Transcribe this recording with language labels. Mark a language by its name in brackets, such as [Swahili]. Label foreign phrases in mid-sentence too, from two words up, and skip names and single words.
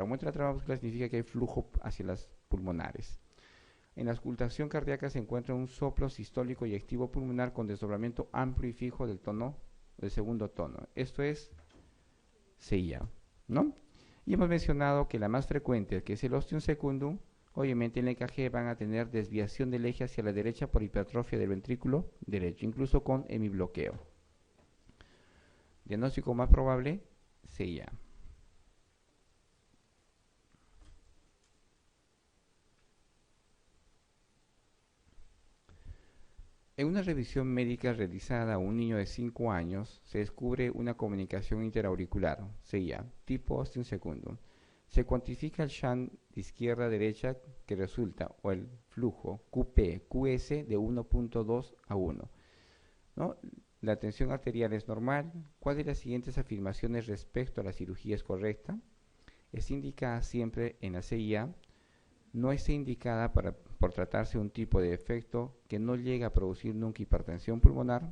[Spanish] Aumento de la trama vascular significa que hay flujo hacia las pulmonares. En la auscultación cardíaca se encuentra un soplo sistólico y activo pulmonar con desdoblamiento amplio y fijo del segundo tono. Esto es CIA, ¿no? Y hemos mencionado que la más frecuente, que es el [Latin] ostium secundum, [Spanish] obviamente en el EKG van a tener desviación del eje hacia la derecha por hipertrofia del ventrículo derecho, incluso con hemibloqueo. Diagnóstico más probable, CIA. En una revisión médica realizada a un niño de 5 años, se descubre una comunicación interauricular, CIA, tipo [Latin] ostium secundum. [Spanish] Se cuantifica el shunt de izquierda a derecha que resulta, o el flujo QP-QS de 1.2 a 1. ¿No? La tensión arterial es normal. ¿Cuál de las siguientes afirmaciones respecto a la cirugía es correcta? Es indicada siempre en la CIA. No está indicada por tratarse de un tipo de defecto que no llega a producir nunca hipertensión pulmonar.